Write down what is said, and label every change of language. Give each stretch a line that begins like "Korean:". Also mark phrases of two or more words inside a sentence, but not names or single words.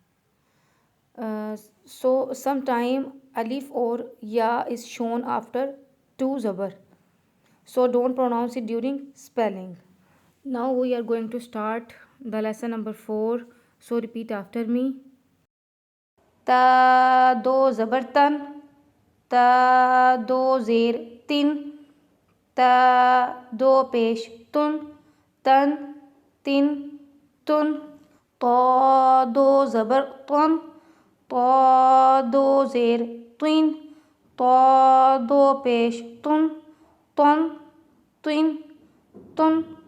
English: So sometime alif or ya is shown after 2 zabar. So don't pronounce it during spelling. Now we are going to start the lesson number 4. So repeat after me.
Urdu: تا دو زبر تن، تا دو زیر تن، تا دو پیش تن، تن تن تن. تا دو زبر تن، تا دو زیر تن، تا دو پیش تن، تن تن تن.